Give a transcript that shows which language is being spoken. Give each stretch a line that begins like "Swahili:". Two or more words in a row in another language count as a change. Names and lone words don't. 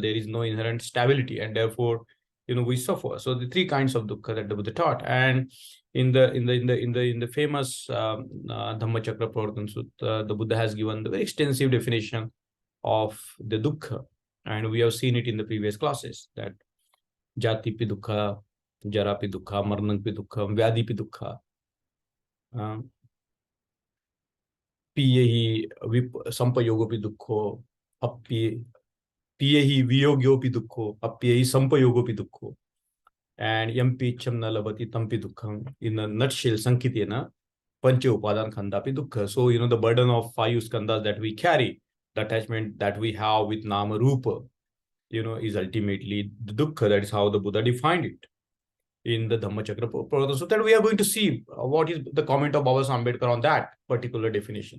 English: There is no inherent stability, and therefore we suffer. So the three kinds of dukkha that the Buddha taught, and in the famous Dhamma Chakra Pravartana Sutta, the Buddha has given the very extensive definition of the dukkha, and we have seen it in the previous classes, that
Pali: jati pi dukkha, jara pi dukkha,
English: marnang pi dukkha, vyadhi pi dukkha,
Pali: piyehi sampayogo pi dukkho, piyehi viyogyo pi dukkho, appiyehi sampayogo pi dukkho,
English: and
Pali: yampi cham na labati tampi dukkham.
English: In a nutshell,
Pali: sankitena pancha upadan khandapi dukkha.
English: So the burden of 5 skandhas that we carry, the attachment that we have with
Pali: nama rupa,
English: is ultimately the dukkha. That is how the Buddha defined it in the Dhamma Chakra Pravartana Sutta. That we are going to see what is the comment of Baba Ambedkar on that particular definition.